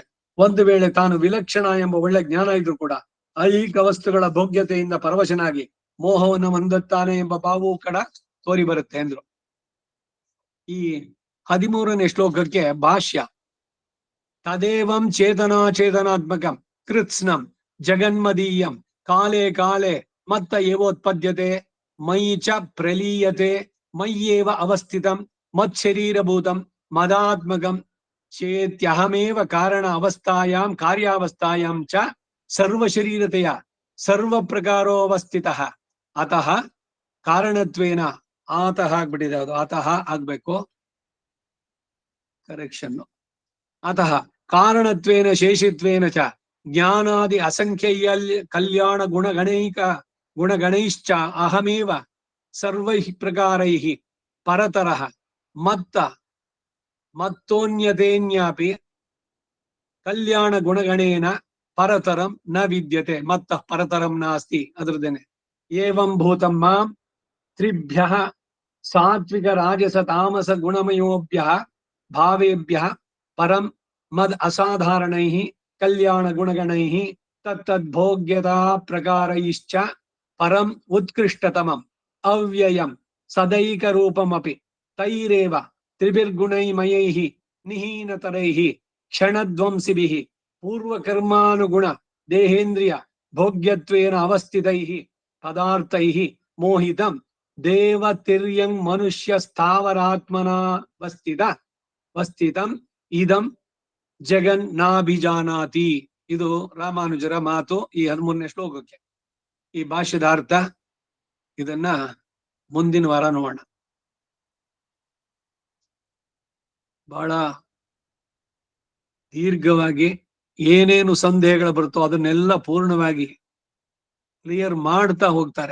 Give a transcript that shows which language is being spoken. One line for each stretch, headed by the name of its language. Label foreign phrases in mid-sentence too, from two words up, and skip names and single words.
Kannada: ಒಂದು ವೇಳೆ ತಾನು ವಿಲಕ್ಷಣ ಎಂಬ ಒಳ್ಳೆ ಜ್ಞಾನ ಇದ್ರೂ ಕೂಡ ಐಹಿಕ ವಸ್ತುಗಳ ಭೋಗ್ಯತೆಯಿಂದ ಪರವಶನಾಗಿ ಮೋಹವನ್ನು ಹೊಂದುತ್ತಾನೆ ಎಂಬ ಭಾವವು ಕೂಡ ತೋರಿ ಬರುತ್ತೆ ಅಂದ್ರು. ಈ 13ನೇ ಶ್ಲೋಕಕ್ಕೆ ಭಾಷ್ಯ,
Sanskrit: ತದೇವಂ ಚೇತನಾಚೇತನಾತ್ಮಕಂ ಕೃತ್ಸ್ನಂ ಜಗನ್ಮದೀಯಂ ಕಾಲೇ ಕಾಲೇ ಮತ್ತ ಏವೋತ್ಪದ್ಯತೆ ಮಯಿ ಚ ಪ್ರಲೀಯತೆ ಮಯ್ಯೇವ ಅವಸ್ಥಿತಂ ಮತ್ಶರೀರಭೂತಂ ಮದಾತ್ಮಕಂ ಚೇತ್ಯಹಮೇವ ಕಾರಣ ಅವಸ್ಥಾಯಾಂ ಕಾರ್ಯಾವಸ್ಥಾಯಾಂ ಚ ಸರ್ವಶರೀರತೆಯ ಸರ್ವ ಪ್ರಕಾರೋವಸ್ಥಿತಃ ಅತಃ ಕಾರಣತ್ವೇನ ಆತಃ
Kannada: ಆಗ್ಬಿಟ್ಟಿದೆ, ಅದು ಅತಃ ಆಗ್ಬೇಕು, ಕರೆಕ್ಷನ್.
Sanskrit: ಅತಃ ಕಾರಣತ್ವೇನ ಶೇಷಿತ್ವೇನ ಚ ಜ್ಞಾನಾದಿ ಅಸಂಖ್ಯೇಯ ಕಲ್ಯಾಣ ಗುಣಗಣೈಶ್ಚ ಅಹಮೇವ ಸರ್ವೈಃ ಪ್ರಕಾರೈಃ ಪರತರಃ ಮತ್ತೋನ್ಯತೇನ್ಯಾಪಿ ಕಲ್ಯಾಣ ಗುಣಗಣೇನ ಪರತರಂ ನ ವಿದ್ಯತೆ ಮತ್ತಃ ಪರತರಂ ನಾಸ್ತಿ. ಅದ್ರದ್ದೇನೆ ಏವಂ ಭೂತಂ ಮಾಂ ತ್ರಿಭ್ಯಃ ಸಾತ್ವಿಕ ರಾಜಸ ತಾಮಸ ಗುಣಮಯೋಭ್ಯಃ ಭಾವೇಭ್ಯಃ ಪರಂ ಮದ್ ಅಸಾಧಾರಣೈಃ ಕಲ್ಯಾಣ ಗುಣಗಣೈಃ ತತ್ತದ್ಭೋಗ್ಯತಾ ಪ್ರಕಾರೈಶ್ಚ ಪರಂ ಉತ್ಕೃಷ್ಟತಮಂ ಅವ್ಯಯಂ ಸದೈಕ ರೂಪಮಪಿ ತೈರೇವ ತ್ರಿಭಿರ್ಗುಣೈಮಯೈಃ ನಿಹೀನತರೈಃ ಕ್ಷಣಧ್ವಂಸಿಭಿಃ ಪೂರ್ವಕರ್ಮಾನುಗುಣ ದೇಹೇಂದ್ರಿಯ ಭೋಗ್ಯತ್ವೇನ ಅವಸ್ಥಿತೈಃ ಪದಾರ್ಥೈಃ ಮೋಹಿತಂ ದೇವತಿರ್ಯಂ ಮನುಷ್ಯ ಸ್ಥಾವರಾತ್ಮನಾ ವಸ್ಥಿತಂ ಇದಂ ಜಗನ್ನಾಭಿಜಾನಾತಿ.
Kannada: ಇದು ರಾಮಾನುಜರ ಮಾತು ಈ 13ನೇ ಶ್ಲೋಕಕ್ಕೆ. ಈ ಭಾಷ್ಯದ ಅರ್ಥ ಇದನ್ನ ಮುಂದಿನ ವಾರ ನೋಡೋಣ. ಬಹಳ ದೀರ್ಘವಾಗಿ ಏನೇನು ಸಂದೇಹಗಳು ಬರುತ್ತೋ ಅದನ್ನೆಲ್ಲ ಪೂರ್ಣವಾಗಿ ಕ್ಲಿಯರ್ ಮಾಡ್ತಾ ಹೋಗ್ತಾರೆ.